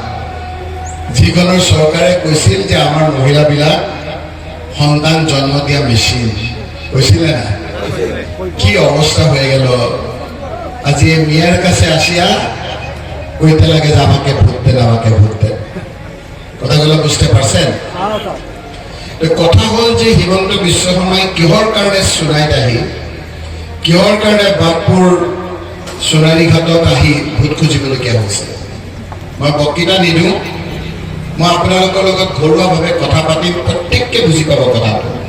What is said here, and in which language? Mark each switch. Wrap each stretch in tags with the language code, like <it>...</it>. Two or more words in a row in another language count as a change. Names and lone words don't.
<as>যিখনৰ চৰকাৰে কৈছিল যে আমাৰ মহিলাবিলাক সন্তান জন্ম দিয়া মেচিন কৈছিল না</as> <bn>কি অৱস্থা হয়ে গেল আজি মিয়ার কাছে আসিয়া কইতে লাগে যে আমাকে ভোট দেন কথাগুলো বুঝতে পারছেন কথা হল যে</bn> <as>হিমন্ত বিশ্ব শৰ্মাই কিহৰ কাৰণে সোনাইত আহি কিহৰ কাৰণে বাগপুৰ সোণাৰীঘাটত আহি ভোট খুজিবলগীয়া হৈছে মই বক্তৃতা নিদিওঁ মই আপোনালোকৰ লগত ঘৰুৱাভাৱে কথা পাতিম প্ৰত্যেককে বুজি পাব কথাটো</as>